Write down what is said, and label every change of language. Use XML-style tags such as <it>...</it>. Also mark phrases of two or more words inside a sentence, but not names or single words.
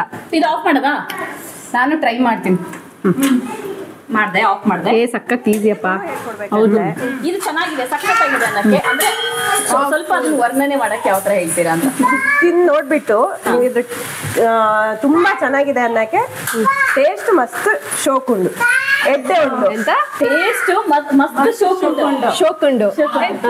<kn>ಇದು ಆಫ್ ಮಾಡದಾ? ನಾನು ಟ್ರೈ ಮಾಡ್ತೀನಿ. ಮಾಡ್ದೆ, ಆಫ್ ಮಾಡ್ದೆ. ಸಖತ್ ಈಸಿಯಪ್ಪ. ಹೌದು, ಇದು ಚೆನ್ನಾಗಿದೆ, ಸಖತ್ತಾಗಿದೆ ಅನ್ನಕ್ಕೆ. ಅಂದ್ರೆ ಸ್ವಲ್ಪ ಅದನ್ನ ವರ್ಣನೆ ಮಾಡಕ್ಕೆ ಯಾವ ತರ ಹೇಳ್ತೀರಾ ಅಂತ ತಿಂದು ನೋಡ್ಬಿಟ್ಟು ಇದು ತುಂಬಾ ಚೆನ್ನಾಗಿದೆ ಅನ್ನಕ್ಕೆ</kn> <tcy>ಟೇಸ್ಟ್ ಮಸ್ತ್ ಶೋಕುಂಡು. ಎಡ್ಡೆ ಉಂಡು ಟೇಸ್ಟ್ ಮಸ್ತ್ ಶೋಕುಂಡು.</tcy>